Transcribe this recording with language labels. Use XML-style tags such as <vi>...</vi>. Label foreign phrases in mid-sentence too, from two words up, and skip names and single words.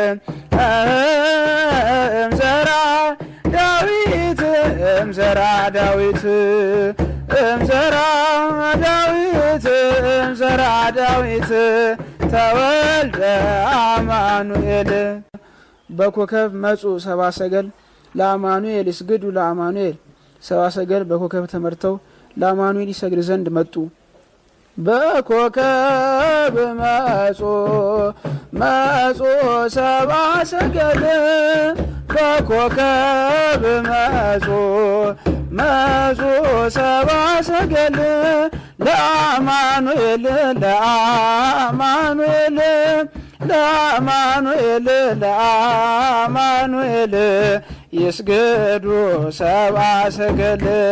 <gez>እምዘራ ዳዊት እምዘራ ዳዊት እምዘራ ዳዊት እምዘራ ዳዊት ተወልደ አማኑኤል በኮከብ መጹ</gez> <am>ሰብአ ሰገል ለአማኑኤል ይስግዱ ለአማኑኤል ሰብአ ሰገል በኮከብ ተመርተው ለአማኑኤል ይሰግድ ዘንድ መጡ።</am> <gez>በኮከብ መጹ መጹ ሰብአ ሰገል በኮከብ መጹ መጹ ሰብአ ሰገል ለአማኑኤል ለአማኑኤል ለአማኑኤል ለአማኑኤል ይስገዱ ሰብአ ሰገል</gez>